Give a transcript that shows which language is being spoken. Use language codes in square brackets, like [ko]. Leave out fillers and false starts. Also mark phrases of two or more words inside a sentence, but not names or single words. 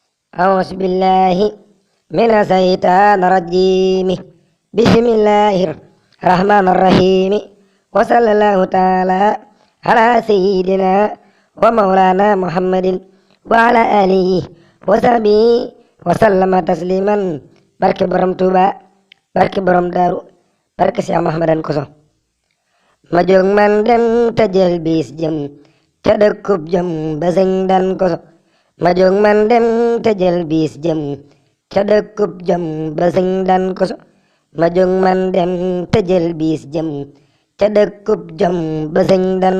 [ar] أعوذ بالله من الشيطان الرجيم بسم الله الرحمن الرحيم وصلى الله تعالى على سيدنا ومولانا محمد وعلى آله وصحبه وسلم تسليما [wo] barke borom Tuuba barke borom Daaru barke Seex Muhammadan Koso ma jóg man dem te jël bis jëm ca dëkkub jëm ba sëñ dan Koso ma jóg man dem te jël bis jëm ca dëkkub jëm ba sëñ dan Koso ma jóg man dem te jël bis jëm ca dëkkub jëm ba sëñ dan